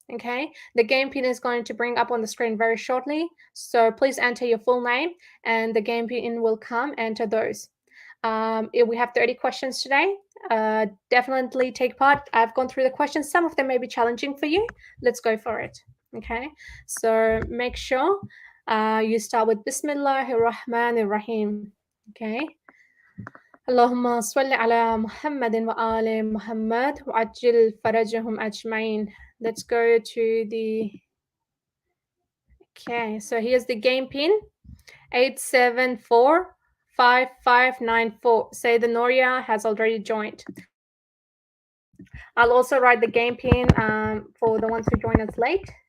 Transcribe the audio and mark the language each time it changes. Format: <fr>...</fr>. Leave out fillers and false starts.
<en>Okay, the game pin is going to bring up on the screen very shortly, so please enter your full name and the game pin will come. Enter those. We have 30 questions today. Definitely take part. I've gone through the questions. Some of them may be challenging for you. Let's go for it. Okay, so make sure you start with</en> <ar>Bismillahir Rahmanir Rahim.</ar> <en>Okay.</en> <ar>اللهم صل على محمد وآل محمد وعجل فرجهم أجمعين.</ar> <en>Let's go to the... Okay, so here's the game pin. 8745594. Say the Noria has already joined. I'll also write the game pin for the ones who join us late.</en>